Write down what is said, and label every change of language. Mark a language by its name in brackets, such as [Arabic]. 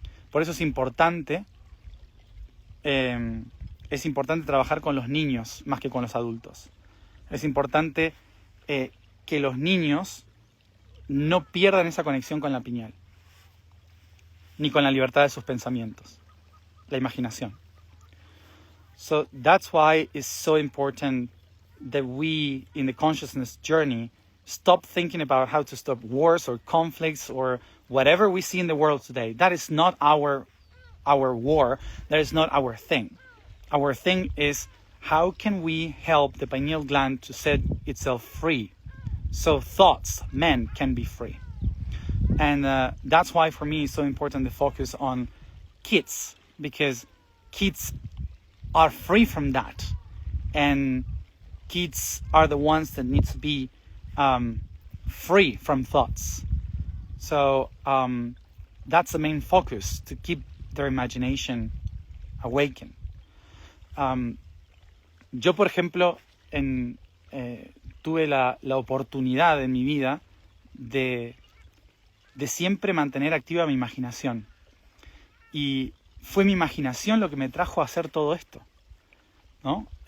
[Spanish] Por eso es importante trabajar con los niños más que con los adultos. Es importante que los niños no pierdan esa conexión con la pineal, ni con la libertad de sus pensamientos, la imaginación. [English] So that's why it's so important that we, in the consciousness journey, stop thinking about how to stop wars or conflicts or whatever we see in the world today. That is not our war. That is not our thing. Our thing is, how can we help the pineal gland to set itself free so thoughts, men, can be free? And that's why for me it's so important to focus on kids, because kids are free from that, and kids are the ones that need to be free from thoughts. So that's the main focus, to keep their imagination awakened. [Spanish] Yo, por ejemplo, tuve la oportunidad en mi vida de siempre mantener activa mi imaginación. Y fue mi imaginación lo que me trajo a hacer todo esto, ¿no?